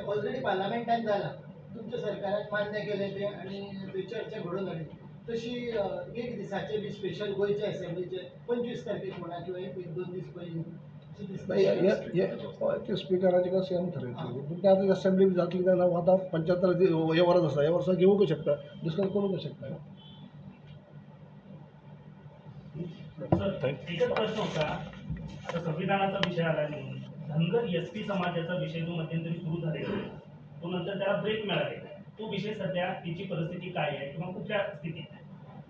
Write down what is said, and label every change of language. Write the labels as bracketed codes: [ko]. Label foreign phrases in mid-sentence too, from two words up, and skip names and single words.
[kok] ऑलरेडी पार्लमेंटान जाला, तुमच्या सरकारान मान्य केलें तें आनी थंय चर्चा घडोवन हाडली। तशी एक दिसाचे बी स्पेशल गोंयचे असेंब्लीचे 25 तारखेक म्हणा किंवा 1-2 दीस पयलीं ते स्पिकराचे कशें आमी थरयतले। पूण ते आतां असेंब्ली जातली काय ना आतां 75 हे वर्स आसा, हे वर्सा घेवंक शकता, डिस्कस करूंक शकता। [mr] एकच प्रश्न होता, आता संविधानाचा विषय आला नाही, धनगर एसटी समाजाचा विषय जो मध्यंतरी सुरू झालेला तो नंतर त्याला ब्रेक मिळालेला आहे, तो विषय सध्या तिची परिस्थिती काय आहे किंवा कुठल्या स्थितीत आहे?